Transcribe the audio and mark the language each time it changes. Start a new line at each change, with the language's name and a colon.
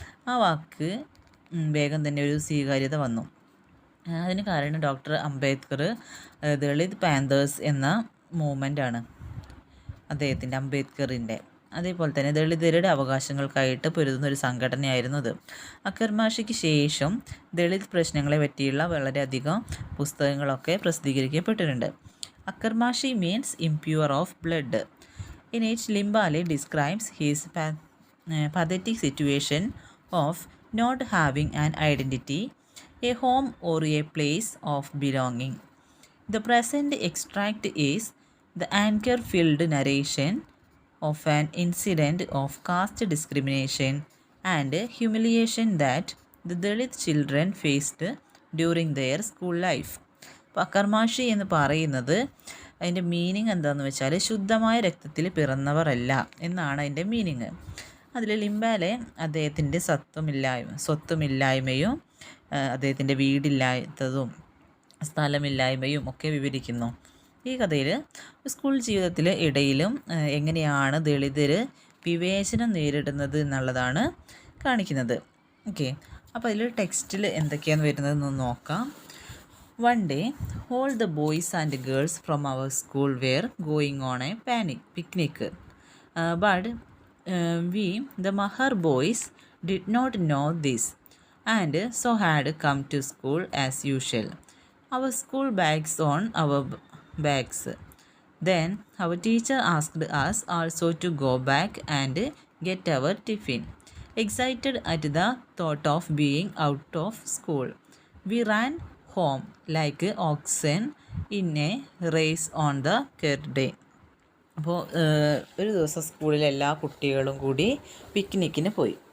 Malayalam: ആ വാക്ക് വേഗം തന്നെ ഒരു സ്വീകാര്യത വന്നു. അതിന് കാരണം ഡോക്ടർ അംബേദ്കർ ദളിത് പാന്തേഴ്സ് എന്ന മൂവ്മെൻ്റാണ് അദ്ദേഹത്തിൻ്റെ, അംബേദ്കറിൻ്റെ. അതേപോലെ തന്നെ ദളിതരുടെ അവകാശങ്ങൾക്കായിട്ട് പൊരുതുന്ന ഒരു സംഘടനയായിരുന്നു അത്. അക്കർമാഷിക്ക് ശേഷം ദളിത് പ്രശ്നങ്ങളെ പറ്റിയുള്ള വളരെയധികം പുസ്തകങ്ങളൊക്കെ പ്രസിദ്ധീകരിക്കപ്പെട്ടിട്ടുണ്ട്. അക്കർമാഷി
English: Means impure of blood. In it, Limbale describes his pathetic situation of not having an identity, a home or a place of belonging. The present extract is the anger-filled narration of an incident of caste discrimination and humiliation that the Dalit children faced during their school life.
Malayalam: അപ്പോൾ അക്കർമാഷി എന്ന് പറയുന്നത് അതിൻ്റെ meaning എന്താണെന്ന് വെച്ചാൽ ശുദ്ധമായ രക്തത്തിൽ പിറന്നവരല്ല എന്നാണ് അതിൻ്റെ മീനിങ്. അതിൽ ലിംബാലെ അദ്ദേഹത്തിൻ്റെ സ്വത്തുമില്ലായ്മയും അദ്ദേഹത്തിൻ്റെ വീടില്ലാത്തതും സ്ഥലമില്ലായ്മയും ഒക്കെ വിവരിക്കുന്നു. ഈ കഥയിൽ സ്കൂൾ ജീവിതത്തിൽ ഇടയിലും എങ്ങനെയാണ് ദളിതർ വിവേചനം നേരിടുന്നത് എന്നുള്ളതാണ് കാണിക്കുന്നത്. ഓക്കെ, അപ്പോൾ അതിൽ ടെക്സ്റ്റിൽ എന്തൊക്കെയാണ് വരുന്നതെന്ന് നോക്കാം.
English: One day, all the boys and girls from our school were going on a picnic. But we, the Mahar boys, did not know this and so had come to school as usual. Our school bags on our backs. Then our teacher asked us also to go back and get our tiffin. Excited at the thought of being out of school, we ran home like oxen in a race on the third day.
Malayalam: അപ്പോൾ ഒരു ദിവസം സ്കൂളിലെ എല്ലാ കുട്ടികളും കൂടി പിക്നിക്കിന് പോയി.